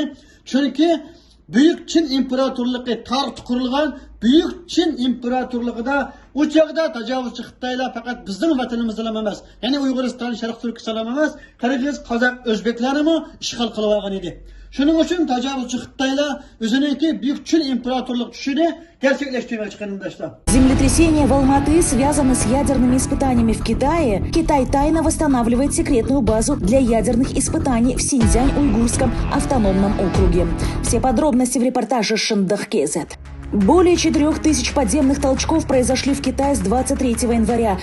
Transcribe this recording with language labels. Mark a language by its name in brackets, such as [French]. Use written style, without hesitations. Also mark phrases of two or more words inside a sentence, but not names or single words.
[Uzbek] Chunki Büyük Çin İmparatorluğu tarixi qurilgan Büyük Çin İmparatorluğu'da o çağda tajovuzchi Xitoylar faqat bizning vatanimizda emas, ya'ni Uyg'uriston, Sharq Turkiston emas, Qirg'iz, Qozaq, O'zbeklarni ishg'ol qilib olgan edi. Shuning uchun tajovuzchi Xitoylar o'zininki Büyük Çin İmparatorluğu tushini gerçekleştirmoqchi qarindoshlar. [Russian] Землетрясения в Алматы связаны с ядерными испытаниями в Китае. Китай тайно восстанавливает секретную базу для ядерных испытаний в Синьцзянь-Уйгурском автономном округе. Все подробности в репортаже Шындых КЗ. Более 4000 подземных толчков произошли в Китае с 23 января.